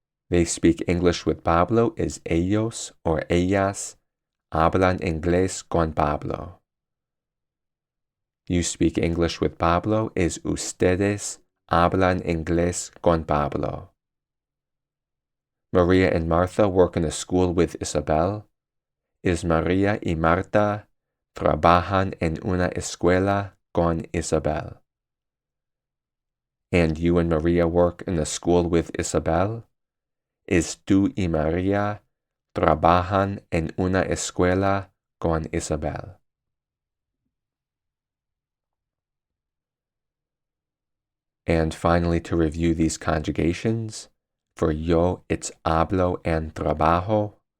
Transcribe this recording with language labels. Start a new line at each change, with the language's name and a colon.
English: They speak English with Pablo is ellos or
Spanish: ellas hablan inglés con Pablo.
English: You speak English with Pablo is
Spanish: ustedes hablan inglés con Pablo.
English: Maria and Martha work in a school with Isabel.
Spanish: Is Maria y Marta trabajan en una escuela con Isabel.
English: And you and Maria work in a school with Isabel.
Spanish: Is tú y Maria trabajan en una escuela con Isabel.
English: And finally, to review these conjugations, for yo, it's hablo and trabajo.